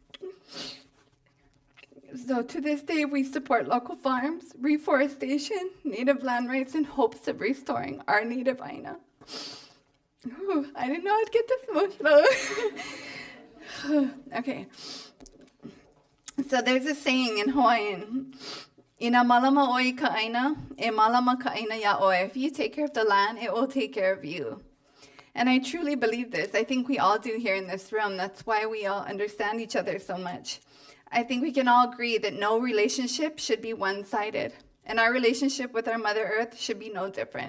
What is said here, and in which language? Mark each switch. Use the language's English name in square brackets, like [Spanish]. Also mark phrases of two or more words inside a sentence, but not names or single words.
[English] So to this day, we support local farms, reforestation, native land rights in hopes of restoring our native Aina. Ooh, I didn't know I'd get this emotional. Okay. So there's a saying in Hawaiian, [Hawaiian] Ina malama oi ka aina, e malama ka aina ya oi. [English] If you take care of the land, it will take care of you. And I truly believe this. I think we all do here in this room. That's why we all understand each other so much. I think we can all agree that no relationship should be one-sided. And our relationship with our Mother Earth should be no different.